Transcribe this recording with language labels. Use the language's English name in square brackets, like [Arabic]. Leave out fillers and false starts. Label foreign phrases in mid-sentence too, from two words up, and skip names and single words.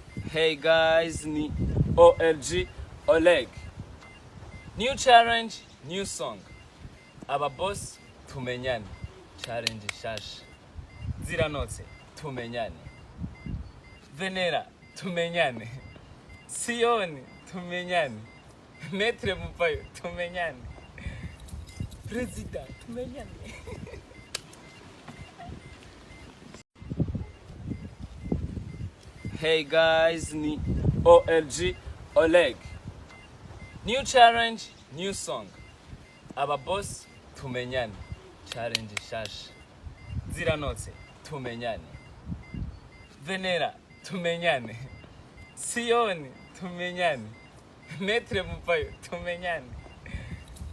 [English] Hey guys, [Rundi] ni OLG Oleg. [English] New challenge, new song. [Rundi] Aba boss tumenyane. Challenge shasha. Ziranotse tumenyane. Venera tumenyane. Sioni tumenyane. Metre Mupayo tumenyane. President tumenyane. [English] Hey guys, [Rundi] ni OLG Oleg. [English] New challenge, new song. [Rundi] Aba boss tumenyane. Challenge shasha. Ziranotse tumenyane. Venera tumenyane. Sioni tumenyane. Metre Mupayo tumenyane.